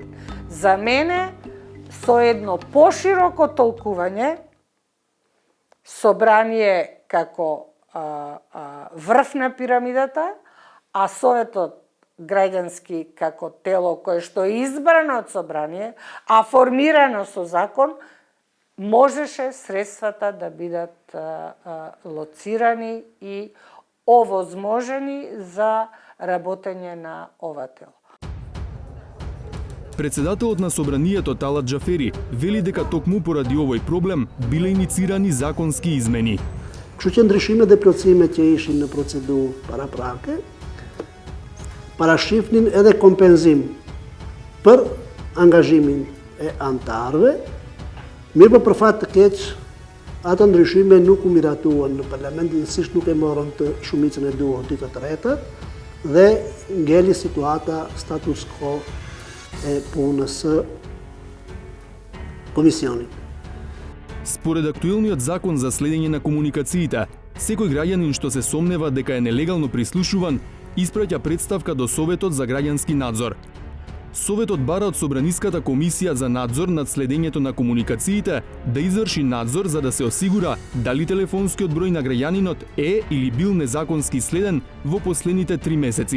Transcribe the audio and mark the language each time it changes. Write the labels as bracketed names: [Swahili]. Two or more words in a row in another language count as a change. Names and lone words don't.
[Macedonian] За мене, со едно пошироко толкување, Собрание како врв на пирамидата, а Советот граѓански како тело кое што е избрано од Собрание, а формирано со закон, можеше средствата да бидат лоцирани и овозможени за работење на ова тело. Председателот на Собранието Талат Џафери вели дека токму поради овој проблем биле иницирани законски измени. [Albanian] Kështu që ndryshime dhe plotësime që ishin në procedurë paraprake, parashifnin edhe kompenzim për angazhimin e antarëve, mirë po për fat të keq, ato ndryshime nuk u miratuan në parlament, gjithsesi nuk e morën të shumicën e duhur të tretë dhe ngeli situata [Latin] status quo [Albanian] e punës së комисионит. [Macedonian] Според актуелниот закон за следење на комуникациите, секој граѓанин што се сомнева дека е нелегално прислушуван, испраќа представка до Советот за граѓански надзор. Советот бара од Собраниската комисија за надзор над следењето на комуникациите да изврши надзор за да се осигура дали телефонскиот број на граѓанинот е или бил незаконски следен во последните 3 месеци.